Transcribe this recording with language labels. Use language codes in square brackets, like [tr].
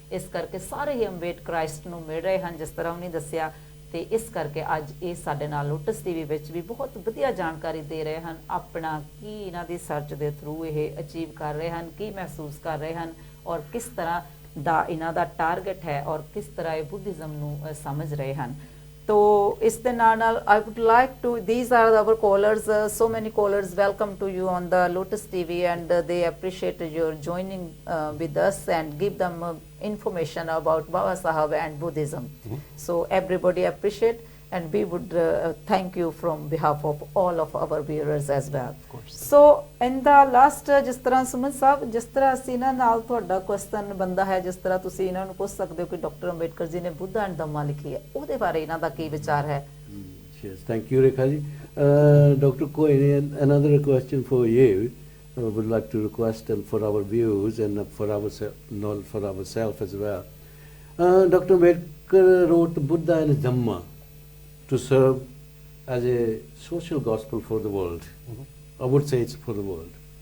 [pa] ਇਸ ਕਰਕੇ ਸਾਰੇ ਹੀ ਅੰਬੇਡਕਰਾਈਸਟ ਨੂੰ ਮਿਲ ਰਹੇ ਹਨ ਜਿਸ ਤਰ੍ਹਾਂ ਉਹਨੇ ਦੱਸਿਆ ਤੇ ਇਸ ਕਰਕੇ ਅੱਜ ਇਹ ਸਾਡੇ ਨਾਲ ਲੋਟਸ ਟੀਵੀ ਵਿੱਚ ਵੀ ਬਹੁਤ ਵਧੀਆ ਜਾਣਕਾਰੀ ਦੇ ਰਹੇ ਹਨ। ਆਪਣਾ ਕੀ ਇਹਨਾਂ ਦੀ ਸਰਚ ਦੇ ਥਰੂ ਇਹ ਅਚੀਵ ਕਰ ਰਹੇ ਹਨ, ਕੀ ਮਹਿਸੂਸ ਕਰ ਰਹੇ ਹਨ ਔਰ ਕਿਸ ਤਰ੍ਹਾਂ ਦਾ ਇਹਨਾਂ ਦਾ ਟਾਰਗੇਟ ਹੈ ਔਰ ਕਿਸ ਤਰ੍ਹਾਂ ਇਹ ਬੁੱਧਿਜ਼ਮ ਨੂੰ ਸਮਝ ਰਹੇ ਹਨ। तो इस दे नाल [en] I would like to, these are our callers, so many callers, welcome to you on the Lotus TV and they appreciate your joining with us and give them information about Baba Sahab and Buddhism. So everybody appreciate and we would thank you from behalf of all of our viewers as well. Of course. So in the last [pa] ਜਿਸ ਤਰ੍ਹਾਂ ਸੁਮਨ ਸਾਹਿਬ ਜਿਸ ਤਰ੍ਹਾਂ ਅਸੀਂ ਇਹਨਾਂ ਨਾਲ ਤੁਹਾਡਾ question ਬੰਦਾ ਹੈ ਜਿਸ ਤਰ੍ਹਾਂ ਤੁਸੀਂ ਇਹਨਾਂ ਨੂੰ ਪੁੱਛ ਸਕਦੇ ਹੋ ਕਿ ਡਾਕਟਰ ਅੰਬੇਡਕਰ ਜੀ ਨੇ ਬੁੱਧ ਐਂਡ ਧੰਮਾ ਲਿਖੀ ਹੈ ਉਹਦੇ ਬਾਰੇ ਇਹਨਾਂ ਦਾ ਕੀ ਵਿਚਾਰ ਹੈ? [en] Yes, thank you Rekha ji. Dr. Keune, another question for you. I would like to request and for our viewers and for ourselves as well. Dr. Ambedkar wrote Buddha and Dhamma to serve as a social gospel for the world. I would say it's for the world.